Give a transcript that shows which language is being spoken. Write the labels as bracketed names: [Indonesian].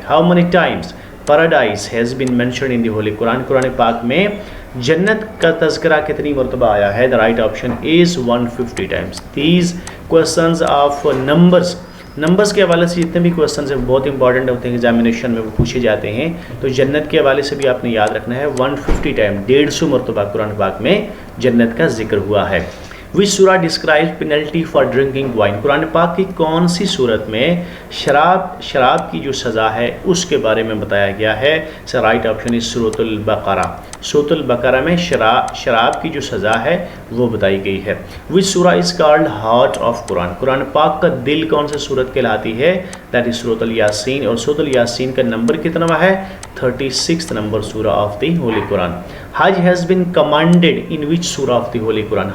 [English] How many times paradise has been mentioned in the holy Quran? [Urdu] قرآن پاک میں جنت کا تذکرہ کتنی مرتبہ آیا ہے؟ [English] The right option is 150 times. These questions of numbers [Urdu] کے حوالے سے جتنے بھی کوشچنز ہیں بہت امپورٹنٹ ہوتے ہیں، ایگزامینیشن میں وہ پوچھے جاتے ہیں. تو جنت کے حوالے سے بھی آپ نے یاد رکھنا ہے 150 ٹائم، 150 مرتبہ قرآن پاک میں جنت کا ذکر ہوا ہے. [English] Which surah describes penalty for drinking wine? [Urdu] قرآن پاک کی کون سی صورت میں شراب کی جو سزا ہے اس کے بارے میں بتایا گیا ہے؟ [English] So right option is [Urdu] سورۃ البقرہ. سورۃ البقرہ میں شراب کی جو سزا ہے وہ بتائی گئی ہے. [English] Which surah is called heart of Quran? [Urdu] قرآن پاک کا دل کون سے صورت کہلاتی ہے؟ [English] That is [Urdu] سورۃ الیاسین. اور سورۃ الیاسین کا نمبر کتنا ہے؟ 36 نمبر [English] سورہ of the holy Quran. حج has been commanded in which surah of the holy Quran?